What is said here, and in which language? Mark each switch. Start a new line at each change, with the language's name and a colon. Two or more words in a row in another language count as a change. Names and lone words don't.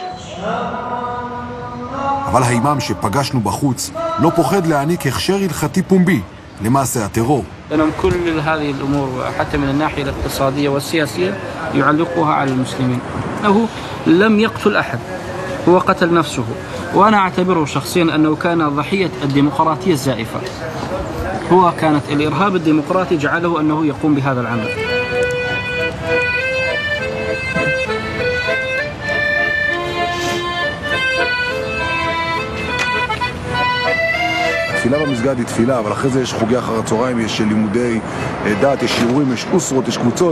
Hebrew: אבל האימאם שפגשנו בחוץ לא פוחד להעניק הכשר הלכתי פומבי למעשה הטרור.
Arabic: كل هذه الأمور حتى من الناحية الاقتصادية والسياسية يعلقها على المسلمين. أنه لم يقتل أحد، هو قتل نفسه، وأنا أعتبره شخصيا أنه كان ضحية الديمقراطية الزائفة. هو كانت الإرهاب الديمقراطي جعله أنه يقوم بهذا العمل.
Hebrew: התפילה במסגד היא תפילה, אבל אחרי זה יש חוגי אחר הצהריים, יש לימודי דת, יש שיעורים, יש אוסרות, יש קבוצות.